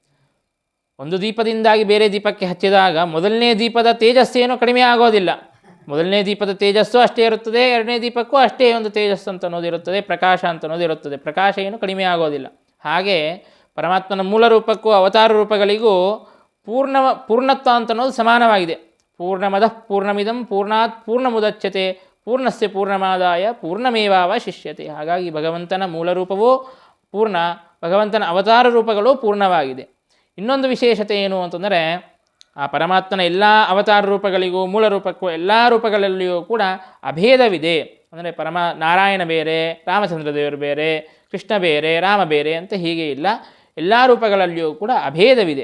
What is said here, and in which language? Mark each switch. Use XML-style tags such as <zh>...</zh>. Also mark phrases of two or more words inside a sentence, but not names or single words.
<kn>ಒಂದು ದೀಪದಿಂದಾಗಿ ಬೇರೆ ದೀಪಕ್ಕೆ ಹಚ್ಚಿದಾಗ ಮೊದಲನೇ ದೀಪದ ತೇಜಸ್ಸೇನೂ ಕಡಿಮೆ ಆಗೋದಿಲ್ಲ. ಮೊದಲನೇ ದೀಪದ ತೇಜಸ್ಸು ಅಷ್ಟೇ ಇರುತ್ತದೆ, ಎರಡನೇ ದೀಪಕ್ಕೂ ಅಷ್ಟೇ ಒಂದು ತೇಜಸ್ಸು ಅಂತ ಅನ್ನೋದಿರುತ್ತದೆ, ಪ್ರಕಾಶ ಅಂತ ಅನ್ನೋದಿರುತ್ತದೆ. ಪ್ರಕಾಶ ಏನು ಕಡಿಮೆ ಆಗೋದಿಲ್ಲ. ಹಾಗೆ ಪರಮಾತ್ಮನ ಮೂಲ ರೂಪಕ್ಕೂ ಅವತಾರ ರೂಪಗಳಿಗೂ ಪೂರ್ಣತ್ವ ಅಂತ ಅನ್ನೋದು ಸಮಾನವಾಗಿದೆ.</kn> <sa>ಪೂರ್ಣಮದಃ ಪೂರ್ಣಮಿದಂ ಪೂರ್ಣಾತ್ ಪೂರ್ಣಮುದಚ್ಯತೆ ಪೂರ್ಣಸ್ಯ ಪೂರ್ಣಮಾದಾಯ ಪೂರ್ಣಮೇವಾವಶಿಷ್ಯತೆ.</sa> <kn>ಹಾಗಾಗಿ ಭಗವಂತನ ಮೂಲ ರೂಪವೂ ಪೂರ್ಣ, ಭಗವಂತನ ಅವತಾರ ರೂಪಗಳು ಪೂರ್ಣವಾಗಿದೆ. ಇನ್ನೊಂದು ವಿಶೇಷತೆ ಏನು ಅಂತಂದರೆ, ಆ ಪರಮಾತ್ಮನ ಎಲ್ಲ ಅವತಾರ ರೂಪಗಳಿಗೂ ಮೂಲ ರೂಪಕ್ಕೂ ಎಲ್ಲ ರೂಪಗಳಲ್ಲಿಯೂ ಕೂಡ ಅಭೇದವಿದೆ. ಅಂದರೆ ನಾರಾಯಣ ಬೇರೆ, ರಾಮಚಂದ್ರ ದೇವರು ಬೇರೆ, ಕೃಷ್ಣ ಬೇರೆ, ರಾಮ ಬೇರೆ ಅಂತ ಹೀಗೆ ಇಲ್ಲ, ಎಲ್ಲ ರೂಪಗಳಲ್ಲಿಯೂ ಕೂಡ ಅಭೇದವಿದೆ.</kn>